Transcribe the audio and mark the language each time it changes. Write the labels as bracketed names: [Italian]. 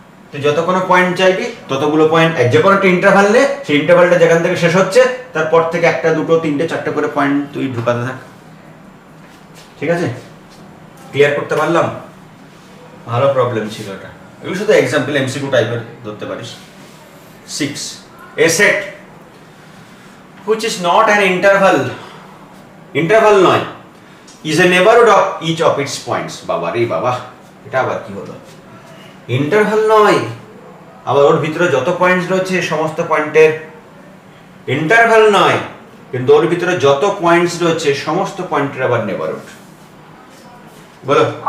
[Bangla] তুই যত কোনো পয়েন্ট চাইবি ততগুলো পয়েন্ট, যে কোনো একটা ইন্টারভাল নে, সেই ইন্টারভালটা যেখান থেকে শেষ হচ্ছে তারপর থেকে একটা, দুটো, তিনটে, চারটে করে পয়েন্ট তুই ঢুকাতে থাক। ঠিক আছে, ক্লিয়ার করতে পারলাম? ভালো প্রবলেম ছিল এটা। এগুলো শুধু এক্সাম্পল, এমসিকিউ টাইপের ধরতে পারিস। [English] 6, a set which is not an interval নয়, is a neighborhood of each of its points। [Bangla] বাবা রে বাবা, এটা আবার কি হলো? ইন্টারভাল নয়, আবার ওর ভিতরে যত পয়েন্টস রয়েছে সমস্ত পয়েন্টের ইন্টারভাল নয়, কিন্তু ওর ভিতরে যত পয়েন্টস রয়েছে সমস্ত পয়েন্টের আবার নেইবারহুড। বলো।